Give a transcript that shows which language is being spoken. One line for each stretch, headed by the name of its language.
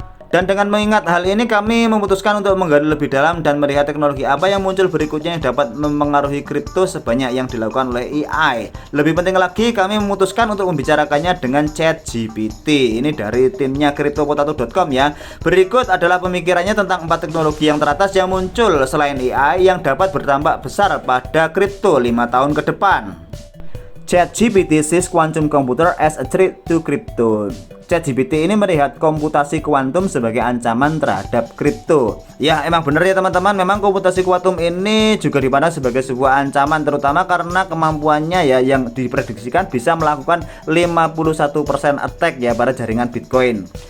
Indonesian: Dan dengan mengingat hal ini kami memutuskan untuk menggali lebih dalam dan melihat teknologi apa yang muncul berikutnya yang dapat mempengaruhi kripto sebanyak yang dilakukan oleh AI. Lebih penting lagi kami memutuskan untuk membicarakannya dengan ChatGPT. Ini dari timnya CryptoPotato.com ya. Berikut adalah pemikirannya tentang 4 teknologi yang teratas yang muncul selain AI yang dapat berdampak besar pada kripto 5 tahun ke depan.
English: ChatGPT sees quantum computer as a threat to crypto.
Indonesian: ChatGPT ini melihat komputasi kuantum sebagai ancaman terhadap kripto. Ya, emang bener ya teman-teman, memang komputasi kuantum ini juga dipandang sebagai sebuah ancaman, terutama karena kemampuannya ya yang diprediksikan bisa melakukan 51% attack ya pada jaringan Bitcoin.